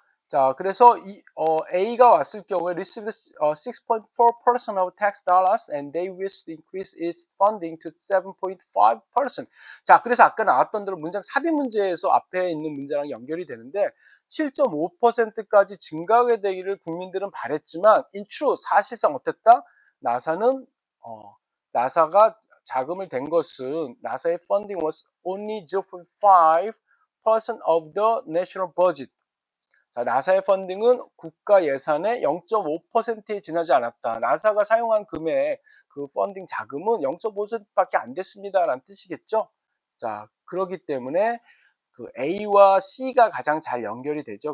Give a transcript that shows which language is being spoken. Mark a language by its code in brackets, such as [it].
[ko] 자, 그래서 A가 왔을 경우에 [en] received 6.4% of tax dollars and they wish to increase its funding to 7.5%. [ko] 자, 그래서 아까 나왔던 대로 문장 삽입 문제에서 앞에 있는 문제랑 연결이 되는데 7.5%까지 증가하게 되기를 국민들은 바랬지만 in truth 사실상 어땠다? 나사는 나사가 자금을 댄 것은 나사의 [en] funding was only 0.5% of the national budget. [ko] 자, 나사의 펀딩은 국가 예산의 0.5%에 지나지 않았다. 나사가 사용한 금액, 그 펀딩 자금은 0.5%밖에 안 됐습니다라는 뜻이겠죠. 자, 그렇기 때문에 그 A와 C가 가장 잘 연결이 되죠.